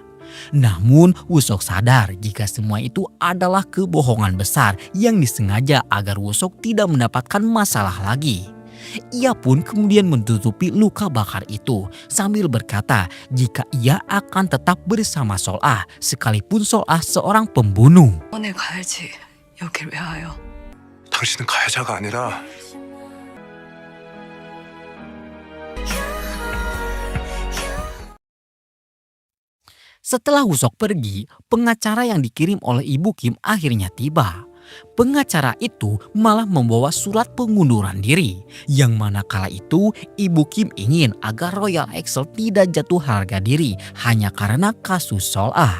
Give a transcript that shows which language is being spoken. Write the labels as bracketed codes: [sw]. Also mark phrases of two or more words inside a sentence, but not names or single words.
[id] Namun Woo-sok sadar jika semua itu adalah kebohongan besar yang disengaja agar Woo-sok tidak mendapatkan masalah lagi. Ia pun kemudian menutupi luka bakar itu sambil berkata jika ia akan tetap bersama Sol-ah sekalipun Sol-ah seorang pembunuh. [ko] 병원에 가야지. 여길 왜 와요? 당신은 가해자가 아니라 [id] Setelah Woo-seok pergi, pengacara yang dikirim oleh Ibu Kim akhirnya tiba. Pengacara itu malah membawa surat pengunduran diri, yang mana kala itu Ibu Kim ingin agar Royal Excel tidak jatuh harga diri hanya karena kasus Sol-ah.